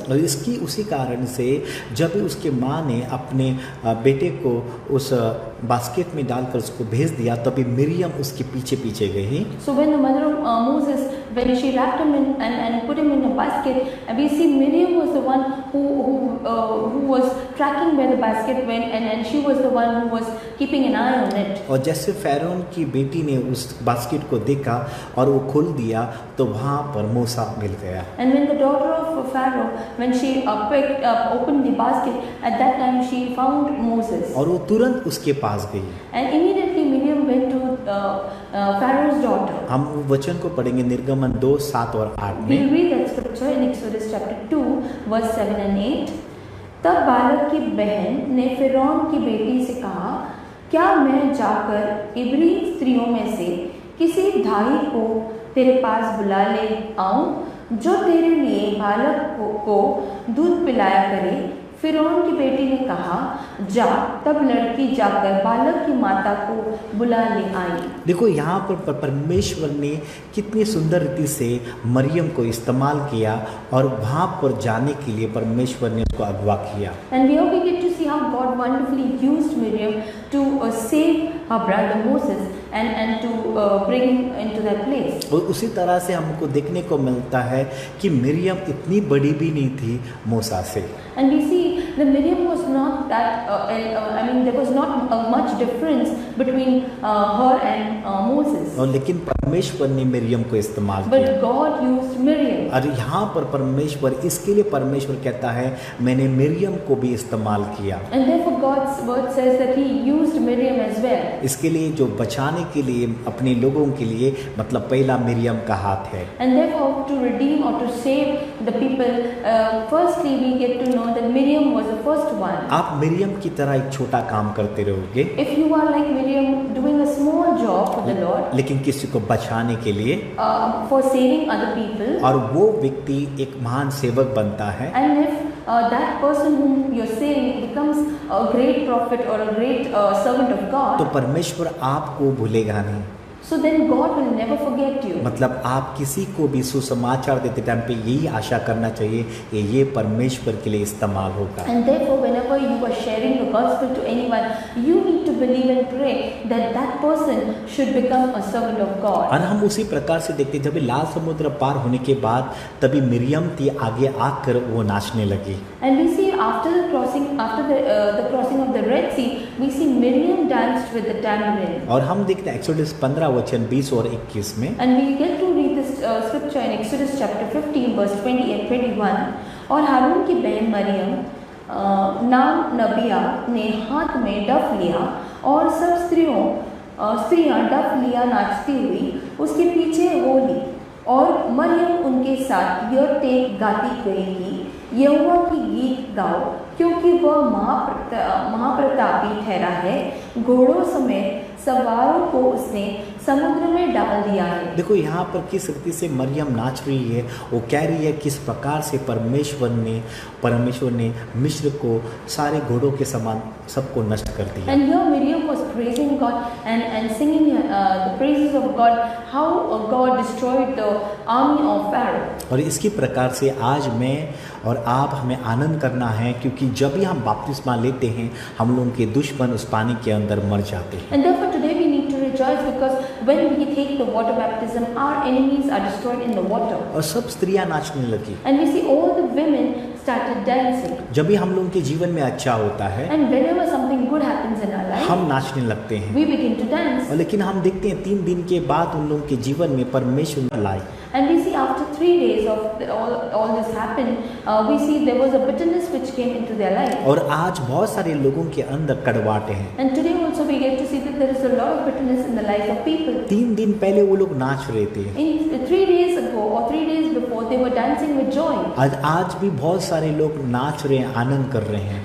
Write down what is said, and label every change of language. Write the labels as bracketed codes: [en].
[hi] और इसकी उसी कारण से जब उसके माँ ने अपने बेटे को उस बास्केट में डालकर उसको भेज दिया तभी मरियम उसके पीछे पीछे गई। [en] So when the mother of Moses, when she wrapped him in and put him in a basket, and we see Miriam was the one who was tracking where the basket went, and she was the one who was keeping an eye on it. [hi] और जैसे फ़ारोन की बेटी ने उस basket को देखा और वो खोल दिया तो वहाँ पर मूसा मिल गया। [en] And when the daughter of Pharaoh, when she opened the basket, at that time she found Moses. [hi] और वो तुरंत उसके पास गई। [en] And immediately Miriam went to Pharaoh's daughter. [hi] हम वचन को पढ़ेंगे निर्गमन 2:7 और 8 में। [en] We'll read that scripture in Exodus chapter 2, verse 7 and 8. [hi] तब बालक की बहन ने फिरौन की बेटी से कहा, क्या मैं जाकर इब्री स्त्रियों में से किसी धाई को तेरे पास बुला ले आऊं जो तेरे लिए बालक को दूध पिलाया करे? फिरौन की बेटी ने कहा, जा। तब लड़की जाकर बालक की माता को बुला ले आई। देखो यहाँ पर परमेश्वर ने कितनी सुंदर रीति से मरियम को इस्तेमाल किया और वहाँ पर जाने के लिए परमेश्वर ने उसको अगवा किया। [en] And here we get to see how God wonderfully used Miriam to save her brother Moses and to bring him into that place. [hi] और उसी तरह से हमको देखने को मिलता है कि मरियम इतनी बड़ी भी नहीं थी मूसा से। [en] And we see that Miriam was not that, there was not much difference between her and Moses. [hi] और लेकिन परमेश्वर ने मरियम को इस्तेमाल [en] But [hi] किया। [en] God used Miriam. [hi] और यहाँ पर परमेश्वर इसके लिए परमेश्वर कहता है मैंने मरियम को भी इस्तेमाल किया। [en] And therefore God's word says that He used Miriam as well. [hi] इसके लिए जो बचाने के लिए अपने लोगों के लिए मतलब पहला मरियम का हाथ है। [en] And therefore to redeem or to save the people, firstly we get to know that Miriam was the first one. [hi] आप मरियम की तरह एक छोटा काम करते रहोगे [en] If you are like Miriam doing a small job for the Lord, [hi] लेकिन किसी को बचाने के लिए [en] for saving other people, [hi] और वो व्यक्ति एक महान सेवक बनता है [en] and if that person whom you're saving becomes a great prophet or a great servant of [hi] तो [en] God, [hi] परमेश्वर आपको भूलेगा नहीं। [en] so then God will never forget you. [hi] मतलब आप किसी को भी सुसमाचार देते टाइम पे यही आशा करना चाहिए कि ये परमेश्वर के लिए इस्तेमाल होगा। [en] And therefore, whenever you are sharing the gospel to anyone, you need to believe and pray that that person should become a servant of God. [hi] और हम उसी प्रकार से देखते जब लाल समुद्र पार होने के बाद तभी मरियम थी आगे आकर वो नाचने लगी। [en] And we see after the crossing of the Red Sea, we see Miriam danced with the tambourine. [hi] और हम देखते हैं एक्सोडस 15 वचन 20 और 21 में। [en] And we get to read this scripture in Exodus chapter 15, verse 20 and 21. [hi] और हारून की बहन मरियम नाम नबिया ने हाथ में डफ लिया और सब स्त्रियां डफ लिया नाचती हुई उसके पीछे हो ली। और मरियम उनके साथ यह टेक गाती गई कि यहोवा की गीत गाओ क्योंकि वह महाप्रतापी ठहरा है, घोड़ों समेत सवारों को उसने समुद्र में डाल दिया है। देखो यहाँ पर किस रीति से मरियम नाच रही है, वो कह रही है किस प्रकार से परमेश्वर ने मिस्र को सारे घोड़ों के समान सबको नष्ट कर दिया। [en] And here Miriam was praising God and singing the praises of God, how God destroyed the army of Pharaoh. [hi] और इसकी प्रकार से आज मैं और आप हमें आनंद करना है क्योंकि जब भी हम बपतिस्मा लेते हैं हम लोगों के दुश्मन उस पानी के अंदर मर जाते हैं। [en] And therefore today we need to rejoice because when we take the water baptism, our enemies are destroyed in the water. [hi] और सब स्त्रियां नाचने लगी। [en] And we see all the women started dancing. [hi] जब भी हम लोगों के जीवन में अच्छा होता है [en] And whenever something good happens in our life, [hi] हम नाचने लगते हैं। [en] we begin to dance. [hi] और लेकिन हम देखते हैं 3 दिन के बाद उन लोगों के जीवन में परमेश्वर लाई। [en] And we see after 3 days of all this happened, we see there was a bitterness which came into their life. [hi] और आज बहुत सारे लोगों के अंदर कड़वाटे हैं। [en] And today also we get to see that there is a lot of bitterness in the life of people. [hi] 3 दिन पहले वो लोग नाच रहे थे। [en] In 3 days ago or 3 days before, they were dancing with joy. [hi] आज भी बहुत सारे लोग नाच रहे हैं, आनंद कर रहे हैं।